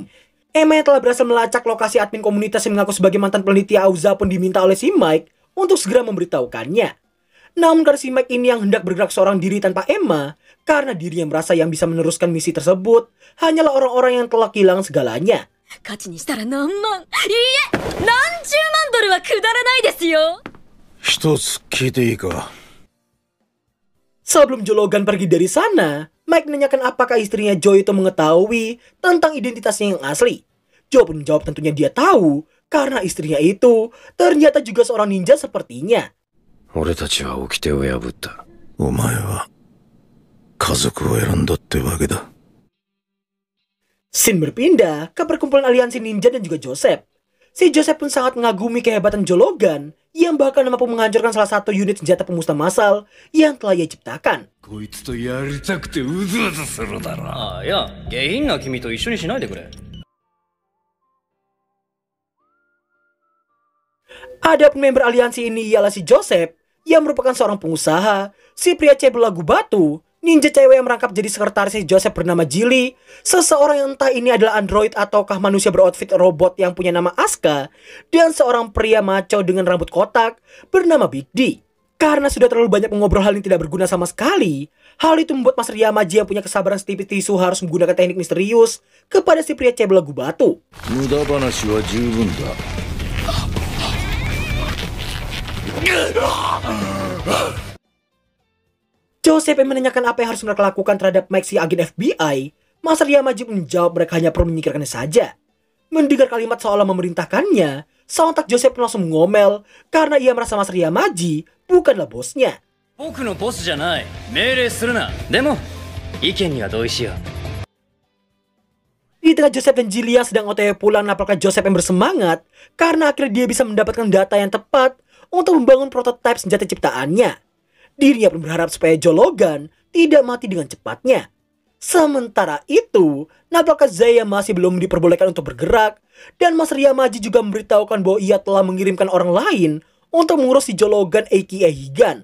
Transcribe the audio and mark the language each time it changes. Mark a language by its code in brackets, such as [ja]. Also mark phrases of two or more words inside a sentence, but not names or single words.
[id] Emma yang telah berhasil melacak lokasi admin komunitas yang mengaku sebagai mantan peneliti Auza pun diminta oleh si Mike untuk segera memberitahukannya. Namun karena si Mike ini yang hendak bergerak seorang diri tanpa Emma, karena dirinya merasa yang bisa meneruskan misi tersebut hanyalah orang-orang yang telah kehilangan segalanya. [ja] 価値にしたら何万、いいえ、何十万ドルはくだらないですよ。一つ聞いていいか。 [id] Sebelum Jologan pergi dari sana, Mike menanyakan apakah istrinya Joe itu mengetahui tentang identitasnya yang asli. Joe pun menjawab tentunya dia tahu, karena istrinya itu ternyata juga seorang ninja sepertinya. [ja] 俺たちは掟を破った。お前は家族を選んだってわけだ。 [id] Shin berpindah ke perkumpulan aliansi ninja dan juga Joseph. Si Joseph pun sangat mengagumi kehebatan Jologan yang bahkan mampu menghancurkan salah satu unit senjata pemusnah massal yang telah ia ciptakan. [ja] こいつとやりたくてうずうずするだろ。ああ、いや、下品な君と一緒にしないでくれ。 [id] Adapun member aliansi ini ialah si Joseph yang merupakan seorang pengusaha, si pria cebol lagu batu, ninja cewek yang merangkap jadi sekretaris si Joseph bernama Jilly, seseorang yang entah ini adalah android ataukah manusia beroutfit robot yang punya nama Asuka, dan seorang pria maco dengan rambut kotak bernama Big D. Karena sudah terlalu banyak mengobrol hal yang tidak berguna sama sekali, hal itu membuat Mas Ryamaji yang punya kesabaran setipis tisu harus menggunakan teknik misterius kepada si pria cebol lagu batu. [ja] 無駄話は十分だ。 [id] Joseph yang menanyakan apa yang harus mereka lakukan terhadap Mike si agen FBI, Mas Ryamaji menjawab mereka hanya perlu menyingkirkannya saja. Mendengar kalimat seolah memerintahkannya, sontak Joseph pun langsung mengomel karena ia merasa Mas Ryamaji bukanlah bosnya. [ja] 僕のボスじゃない。命令するな。でも、意見には同意しよう。 [id] Di tengah Joseph dan Jilly yang sedang OTW pulang, nampaknya Joseph yang bersemangat karena akhirnya dia bisa mendapatkan data yang tepat untuk membangun prototipe senjata ciptaannya. Dirinya pun berharap supaya Jologan tidak mati dengan cepatnya. Sementara itu, nampaknya Zaya masih belum diperbolehkan untuk bergerak, dan Mas Ryamaji juga memberitahukan bahwa ia telah mengirimkan orang lain untuk mengurus si Jologan aka Higan.